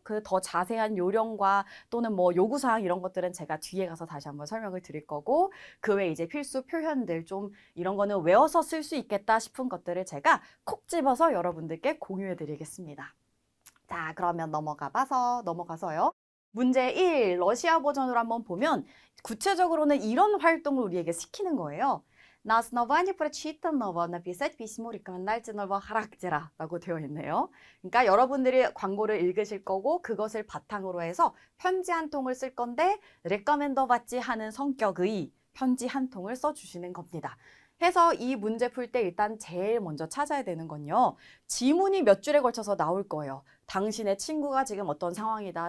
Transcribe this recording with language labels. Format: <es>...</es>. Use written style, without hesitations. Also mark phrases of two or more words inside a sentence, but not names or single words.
<ko>그 더 자세한 요령과 또는 뭐 요구사항 이런 것들은 제가 뒤에 가서 다시 한번 설명을 드릴 거고 그 외에 이제 필수 표현들 좀 이런 거는 외워서 쓸 수 있겠다 싶은 것들을 제가 콕 집어서 여러분들께 공유해 드리겠습니다. 자, 그러면 넘어가서요. 문제 1, 러시아 버전으로 한번 보면 구체적으로는 이런 활동을 우리에게 시키는 거예요.</ko> <ru>На основании прочитанного написать письмо рекомендательного характера</ru> <ko>라고 되어 있네요. 그러니까 여러분들이 광고를 읽으실 거고 그것을 바탕으로 해서 편지 한 통을 쓸 건데 레커멘더 받지 하는 성격의 편지 한 통을 써주시는 겁니다. 해서 이 문제 풀 때 일단 제일 먼저 찾아야 되는 건요. 지문이 몇 줄에 걸쳐서 나올 거예요. 당신의 친구가 지금 어떤 상황이다.</ko>